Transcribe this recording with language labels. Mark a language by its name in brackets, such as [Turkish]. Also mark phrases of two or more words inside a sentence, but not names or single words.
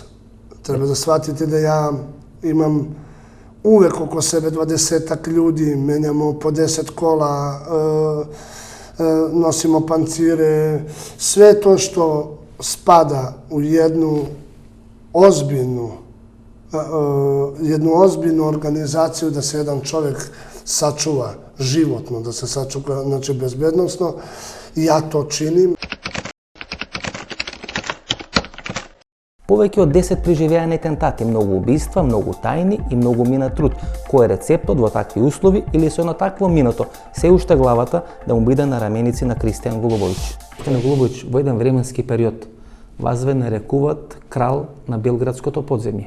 [Serbian] Treba da shvatite da ja imam uvek oko sebe 20-ak ljudi, menjamo po 10 kola, nosimo pancire, sve to što spada u jednu ozbiljnu organizaciju da se jedan čovjek sačuva životno, da se sačuva, znači bezbednosno, ja to činim. [Macedonian] Повеќе од 10 преживеани атентати, многу убиства, многу тајни и многу мина труд. Кој е рецептот во такви услови или со едно такво минато? Се уште главата да му биде на раменици на Кристијан Голубовиќ. Кристијан Голубовиќ во еден временски период вас ве нарекуваат крал на белградското подземје.